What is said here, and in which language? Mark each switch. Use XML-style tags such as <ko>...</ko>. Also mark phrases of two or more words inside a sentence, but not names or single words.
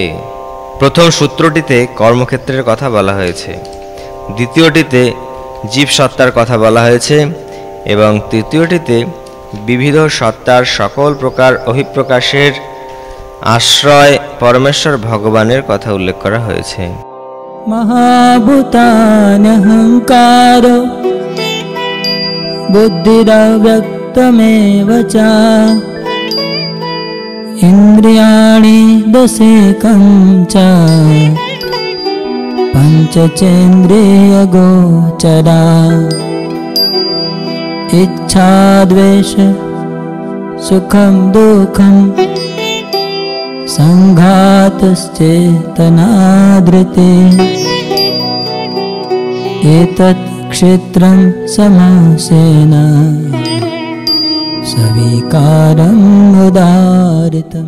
<bn>প্রথম সূত্রটিতে কর্মক্ষেত্রের কথা বলা হয়েছে, দ্বিতীয়টিতে জীবসত্তার কথা বলা হয়েছে এবং তৃতীয়টিতে বিবিধ সত্তার সকল প্রকার অভিপ্রকাশের আশ্রয় পরমেশ্বর ভগবানের কথা উল্লেখ করা হয়েছে।</bn> <sa>महाभूतान्यहंकार बुद्धिरव्यक्तमेव च इन्द्रियाणि दशेकं च पञ्चचेन्द्रियगोचरा इच्छा द्वेष सुखं दुःखं संघातश्चेतनाधृते एतत् क्षेत्रं समासेन सविकारम् उदारितम्।</sa>